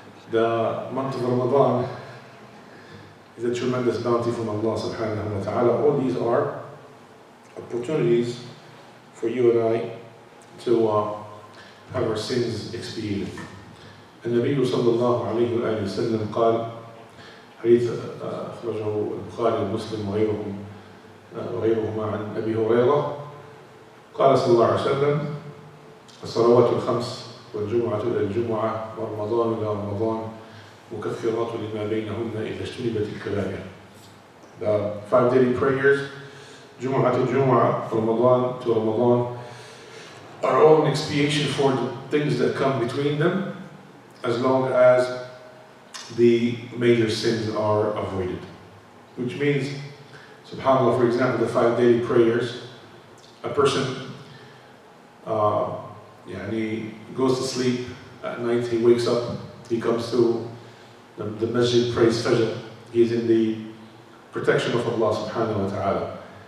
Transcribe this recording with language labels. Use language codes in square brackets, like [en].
[en] The month of Ramadan is a tremendous bounty from Allah subhanahu wa ta'ala. All these are opportunities for you and I to have our sins expiated. [ar] النبي صلى الله عليه وآله وسلم قال حديث أخرجه البخاري ومسلم وغيرهما عن أبي هريرة قال صلى الله عليه وسلم الصلوات الخمس والجمعة إلى الجمعة ورمضان إلى رمضان مكفرات لما بينهن إذا اجتنبت الكبائر. [en] The 5 daily prayers, Jumu'ah to Jumu'ah, Ramadan to Ramadan, are all an expiation for the things that come between them, as long as the major sins are avoided. Which means, subhanAllah, for example, the 5 daily prayers, a person he goes to sleep at night, he wakes up, he comes to the masjid, prays Fajr, he is in the protection of Allah subhanahu wa ta'ala.